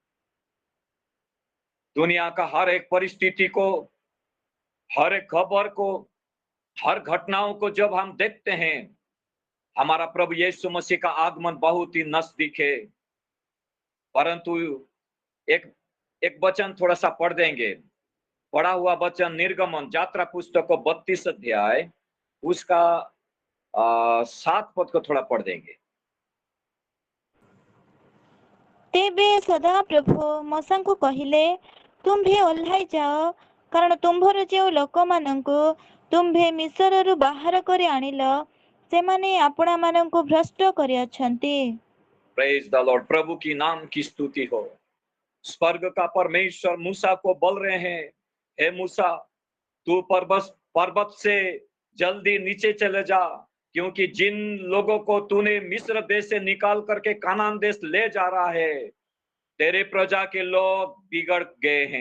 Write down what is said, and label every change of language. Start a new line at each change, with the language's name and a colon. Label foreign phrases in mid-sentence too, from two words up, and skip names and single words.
Hindi: दुनिया का हर एक परिस्थिति को, हर एक खबर को, हर घटनाओं को जब हम देखते हैं, हमारा प्रभु यीशु मसीह का आगमन बहुत ही नजदीक है। परंतु एक एक वचन थोड़ा सा पढ़ देंगे। पढ़ा हुआ वचन निर्गमन यात्रा पुस्तक को 32 अध्याय उसका 7 पद को थोड़ा पढ़ देंगे।
Odia: ତେବେ ସଦାପ୍ରଭୁ ମୂଷାଙ୍କୁ କହିଲେ, ତୁମ୍ଭେ ଓହ୍ଲାଇ ଯାଅ, କାରଣ ତୁମ୍ଭର ଯେଉଁ ଲୋକମାନଙ୍କୁ ତୁମ୍ଭେ ମିଶରରୁ ବାହାର କରି ଆଣିଲ, ସେମାନେ ଆପଣାମାନଙ୍କୁ ଭ୍ରଷ୍ଟ କରିଅଛନ୍ତି।
English: Praise the Lord.
Hindi: प्रभु की नाम की स्तुति हो। स्वर्ग का परमेश्वर मूसा को बोल रहे हैं, हे मूसा, तू पर्वत से जल्दी नीचे चले जा, क्योंकि जिन लोगों को तूने मिस्र देश से निकाल करके कानान देश ले जा रहा है, तेरे प्रजा के लोग बिगड़ गए हैं।